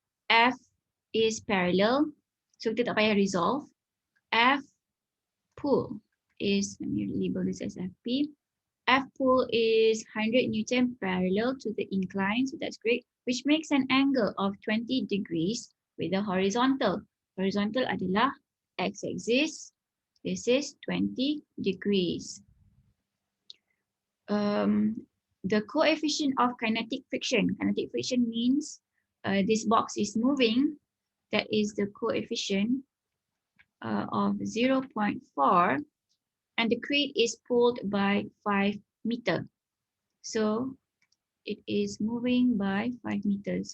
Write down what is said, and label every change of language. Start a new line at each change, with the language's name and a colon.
English: F is parallel.
Malay: So kita tak payah resolve.
English: F pull is, let me label this as FP. F pull is 100 Newton parallel to the incline. So that's great, which makes an angle of 20 degrees with the horizontal.
Malay: Horizontal adalah x-axis.
English: This is 20 degrees. The coefficient of kinetic friction. Kinetic friction means this box is moving. That is the coefficient of 0.4. And the crate is pulled by 5 meter. So it is moving by 5 meters.